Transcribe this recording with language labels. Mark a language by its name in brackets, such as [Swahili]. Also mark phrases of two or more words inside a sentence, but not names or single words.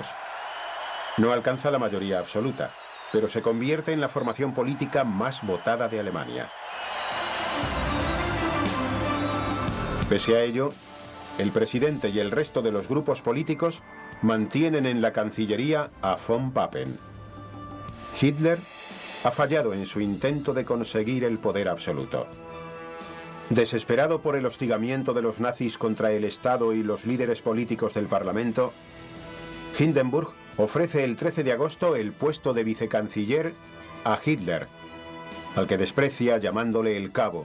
[Spanish] No alcanza la mayoría absoluta, pero se convierte en la formación política más votada de Alemania. Pese a ello, el presidente y el resto de los grupos políticos mantienen en la Cancillería a von Papen. Hitler ha fallado en su intento de conseguir el poder absoluto. Desesperado por el hostigamiento de los nazis contra el Estado y los líderes políticos del Parlamento, Hindenburg ofrece el 13 de agosto el puesto de vicecanciller a Hitler, al que desprecia llamándole el cabo.